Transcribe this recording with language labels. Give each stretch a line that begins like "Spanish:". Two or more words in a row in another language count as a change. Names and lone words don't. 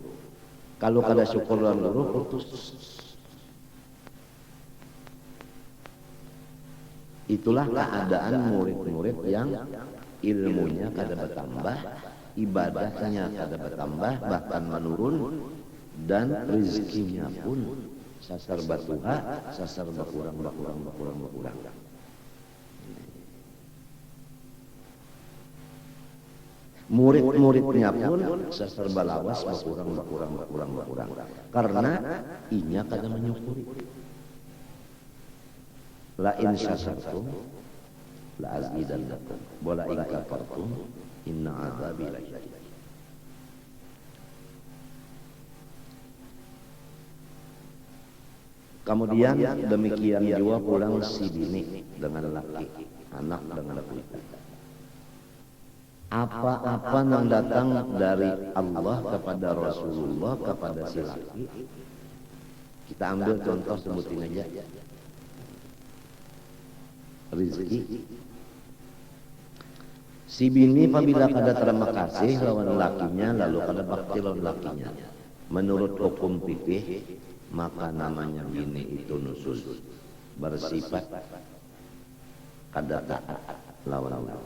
Banjar: Kalau kada syukur kepada guru, putus. Itulah keadaan murid-murid yang ilmunya kada bertambah, ibadahnya kada bertambah, bahkan menurun, dan rezekinya pun sasar batuha, sasar berkurang. Murid-muridnya pun sasar balawas berkurang. Karena inya kada menyukuri.
Arabic: لئن شكرتم لأزيدنكم ولئن كفرتم إن عذابي لشديد.
Banjar: Kemudian demikian juga pulang si bini dengan laki, anak dengan laki.
Indonesian: Apa-apa yang datang dari Allah kepada Rasulullah kepada si laki, kita ambil contoh sebutin aja. Rizki.
Banjar: Si bini apabila kada terima kasih lawan lakinya, lalu kada bakti lawan lakinya, menurut hukum fikih maka namanya bini itu nusyuz, bersifat kada taat lawan laki.